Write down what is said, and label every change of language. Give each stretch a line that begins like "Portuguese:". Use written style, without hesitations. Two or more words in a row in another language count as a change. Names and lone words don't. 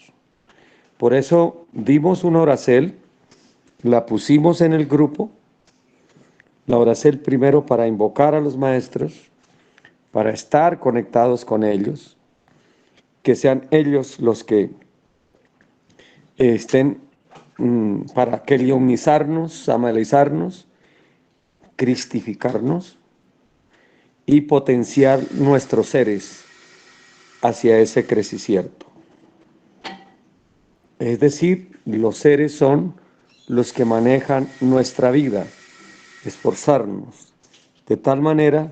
Spanish: Por eso dimos una oracel, la pusimos en el grupo, la oracel primero para invocar a los maestros, para estar conectados con ellos, que sean ellos los que estén para kelionizarnos, amalizarnos, cristificarnos y potenciar nuestros seres hacia ese crecimiento. Es decir, los seres son los que manejan nuestra vida, esforzarnos, de tal manera